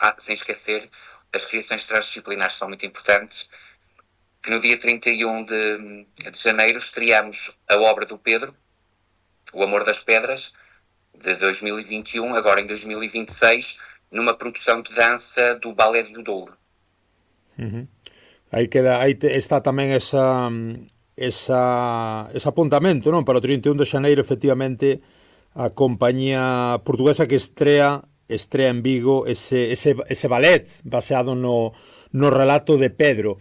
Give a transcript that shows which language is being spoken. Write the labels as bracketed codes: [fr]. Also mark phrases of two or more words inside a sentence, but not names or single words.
[pt] Sem esquecer, as criações transdisciplinares são muito importantes, que no dia 31 de janeiro estreamos a obra do Pedro, O Amor das Pedras, de 2021, agora em 2026, numa produção de dança do Balé do Douro. [gl] Aí está tamén ese apuntamento, non? Para o 31 de xaneiro, efectivamente, a compañía portuguesa que estrea en Vigo ese ballet baseado no relato de Pedro.